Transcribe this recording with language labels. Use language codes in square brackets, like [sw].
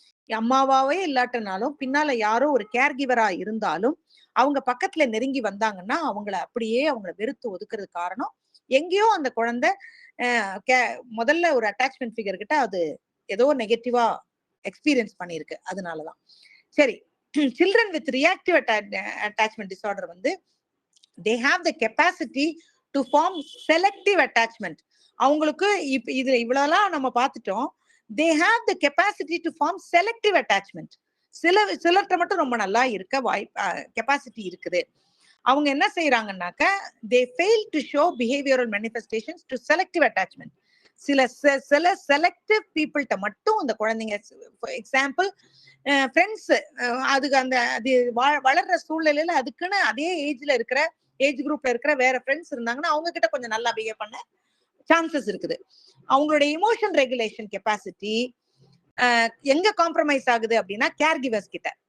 [ta] அம்மாவாவே இல்லாட்டனாலும் பின்னால யாரோ ஒரு கேர் கிவரா இருந்தாலும் அவங்க பக்கத்துல நெருங்கி வந்தாங்கன்னா அவங்கள அப்படியே அவங்கள வெறுத்து ஒதுக்குறது காரணம் எங்கேயோ அந்த குழந்தை முதல்ல ஒரு அட்டாச்மெண்ட் ஃபிகர் கிட்ட அது ஏதோ நெகட்டிவா எக்ஸ்பீரியன்ஸ் பண்ணிருக்கு, அதனாலதான். சரி, children with reactive attachment disorder வந்து [en] they have the capacity to form selective attachment. [ta] அவங்களுக்கு இது இவ்வளவுலாம் நம்ம பார்த்துட்டோம். [en] they have the capacity to form selective attachment. [ta] சிலர்கிட்ட மட்டும் ரொம்ப நல்லா இருக்க கெப்பாசிட்டி இருக்குது. அவங்க என்ன செய்யறாங்கன்னாக்க, [en] they fail to show behavioral manifestations to selective attachment. [ta] சில செலக்டிவ் பீப்புள்கிட்ட மட்டும் அந்த குழந்தைங்க, எக்ஸாம்பிள் ஃப்ரெண்ட்ஸ், அதுக்கு அந்த அது வளர்ற சூழ்நிலையில அதுக்குன்னு அதே ஏஜ் குரூப்ல இருக்கிற வேற ஃப்ரெண்ட்ஸ் இருந்தாங்கன்னா அவங்க கிட்ட கொஞ்சம் நல்லா பிஹேவ் பண்ண சான்சஸ் இருக்குது. அவங்களுடைய இமோஷன் ரெகுலேஷன் கெப்பாசிட்டி எங்க காம்ப்ரமைஸ் ஆகுது அப்படின்னா கேர் கிவர்ஸ் கிட்ட.